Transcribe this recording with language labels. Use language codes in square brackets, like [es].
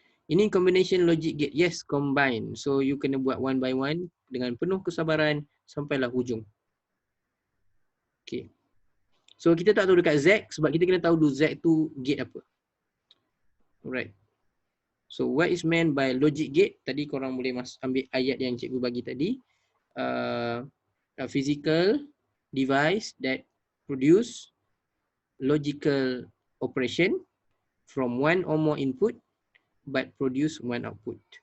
[ms] Ini combination logic gate. Yes, combine. So you kena buat [en] one by one [ms] dengan penuh kesabaran sampailah hujung. Okay. So kita tak tahu dekat Z sebab kita kena tahu dulu Z tu gate apa. Alright. [en] So what is meant by logic gate? [ms] Tadi korang boleh ambil ayat yang cikgu bagi tadi. [en] A physical device that produce logical operation from one or more input but produce one output.